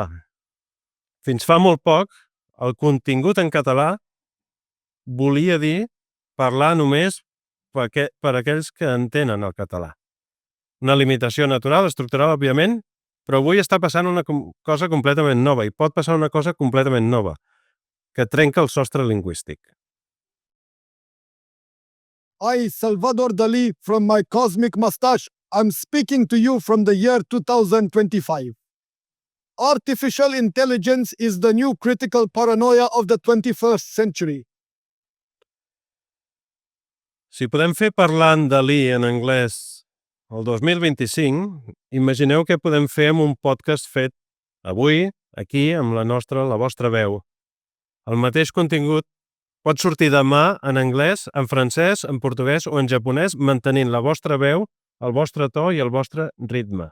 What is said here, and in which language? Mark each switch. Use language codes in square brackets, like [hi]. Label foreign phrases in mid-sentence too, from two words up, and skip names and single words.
[ca] Fins fa molt poc, el contingut en català volia dir parlar només per aquells que entenen el català. Una limitació natural, estructural, òbviament, però avui està passant una cosa completament nova i pot passar una cosa completament nova, que trenca el sostre lingüístic. [en] I, Salvador Dalí, from my cosmic mustache, I'm speaking to you from the year 2025. Artificial intelligence is the new critical paranoia of the 21st century. [ca] Si podem fer parlant Dalí en anglès el 2025, imagineu què podem fer amb un podcast fet avui, aquí, amb la vostra veu. El mateix contingut pot sortir demà en anglès, en francès, en portuguès o en japonès, mantenint la vostra veu, el vostre to i el vostre ritme.